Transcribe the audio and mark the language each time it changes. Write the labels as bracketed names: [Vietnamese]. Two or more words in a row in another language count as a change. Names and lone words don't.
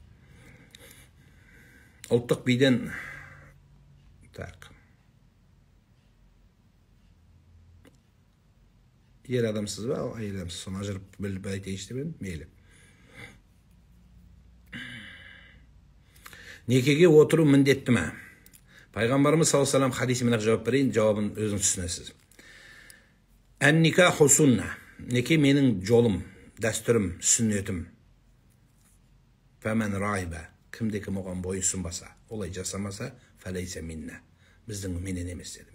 [Kazakh] Ұлттық биден ер адамсыз ба, әйел адамсыз, соны ажырып біліп айтайыншы деп едім, мейлі. Некеге отыру міндетті ме? Пайғамбарымыз [Arabic] صلى الله عليه وسلم [Kazakh] хадисімен жауап берейін, жауабын өзіңіз түсінесіз. [Arabic] النكاح سنة. [Kazakh] Неке менің жолым, дәстүрім, сүннетім. [Arabic] فمن رغب. [Kazakh] Кімде-кім оған бойұсынбаса, олай жасамаса, [Arabic] فليس منا. [Kazakh] Біздің менен емес деді.